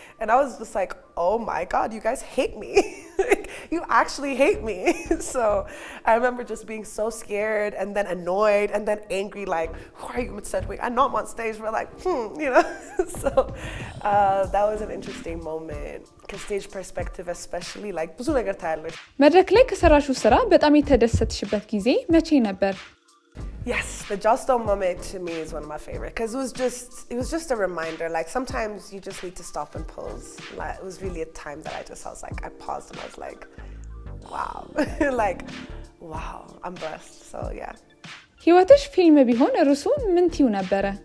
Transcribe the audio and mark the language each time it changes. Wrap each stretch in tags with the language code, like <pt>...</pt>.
<en>And I was just like, oh my God, you guys hate me. You actually hate me. So I remember just being so scared and then annoyed and then angry, like, who are you? I know I'm on stage, but like, you know. So that was an interesting moment. Because stage perspective especially, like,</en> <am>ብዙ ነገር ታያለሽ። መድረክ ላይ ከሰራሹ ስራ በጣም የተደሰትሽበት ጊዜ መቼ ነበር?</am> <en>Yes, the Jostone moment to me is one of my favorite because it was just a reminder. Like sometimes you just need to stop and pause. Like, it was really a time that I was like, I paused and I was like, wow, like, wow, I'm blessed. So yeah.</en> <am>ህይወትሽ ፊልም ቢሆን ርዕሱ ምን ትዩ ነበረ?</am>